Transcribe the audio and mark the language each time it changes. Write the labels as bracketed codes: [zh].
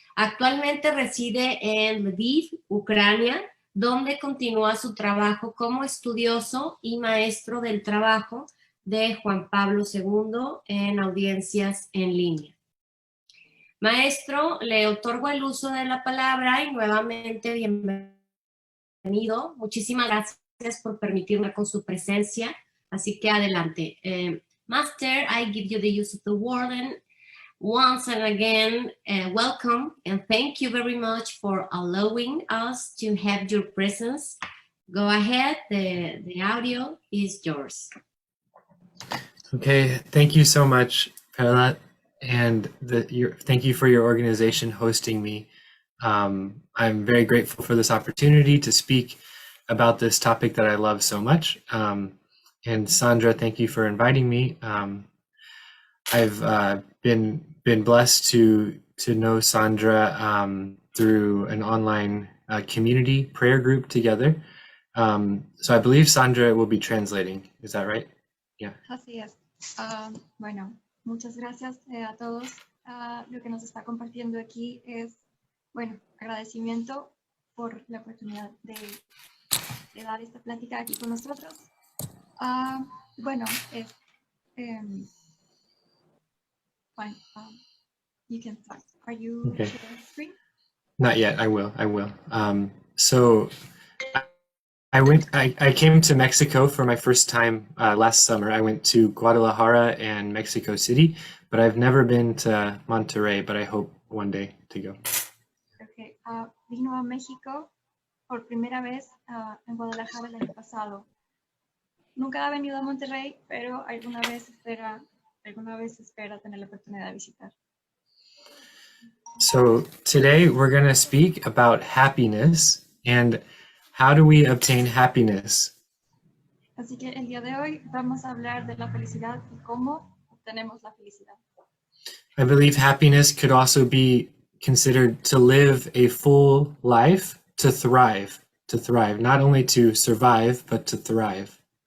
[es] Actualmente reside en Lviv, Ucrania, donde continúa su trabajo como estudioso y maestro del trabajo de Juan Pablo II en audiencias en línea. Maestro, le otorgo el uso de la palabra y nuevamente bienvenido. Muchísimas gracias por permitirme con su presencia, así que adelante. [en] Master, I give you the use of the word, and once and again, welcome and thank you very much for allowing us to have your presence. Go ahead, the audio is yours. Okay, thank you so much, Perla, and thank you for your organization hosting me. I'm very grateful for this opportunity to speak about this topic that I love so much. And Sandra, thank you for inviting me. I've been blessed to know Sandra through an online community prayer group together. So I believe Sandra will be translating. Is that right? Yeah. [es] Así es. Bueno, muchas gracias a todos. Lo que nos está compartiendo aquí es, bueno, agradecimiento por la oportunidad de dar esta plática aquí con nosotros. Bueno, [en] fine. You can start. Are you Okay. sharing screen? Not yet. I will. So I came to Mexico for my first time last summer. I went to Guadalajara and Mexico City, but I've never been to Monterrey, but I hope one day to go. Okay. [es] Vino a México por primera vez en Guadalajara el año pasado. Nunca ha venido a Monterrey, pero alguna vez espera tener la oportunidad de visitar. [en] So today we're going to speak about happiness and how do we obtain happiness? [es] Así que el día de hoy vamos a hablar de la felicidad y cómo obtenemos la felicidad. [en] I believe happiness could also be considered to live a full life, to thrive, not only to survive, but to thrive.